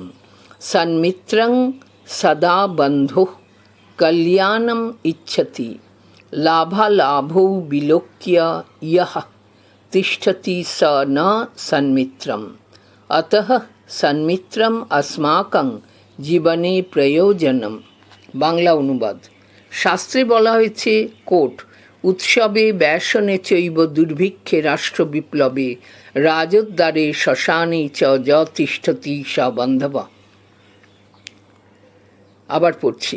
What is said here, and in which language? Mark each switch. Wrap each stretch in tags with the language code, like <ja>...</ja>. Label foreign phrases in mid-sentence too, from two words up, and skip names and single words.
<sa>सन्मित्रं सदा बन्धुः कल्याणम इच्छति। लाभालाभौ विलोक्य यः तिष्ठति स न सन्मित्रम्। अतः सन्मित्रम अस्माकं জীবনে প্রয়োজনম।</sa> <bn>বাংলা অনুবাদ। শাস্ত্রে বলা হয়েছে, কোট,</bn> <sa>উৎসবে ব্যসনে চৈব দুর্ভিক্ষে রাষ্ট্র বিপ্লবে রাজদ্বারে শ্মশানে চ য তিষ্ঠতি স বান্ধবা।</sa> <bn>আবার পড়ছি।</bn>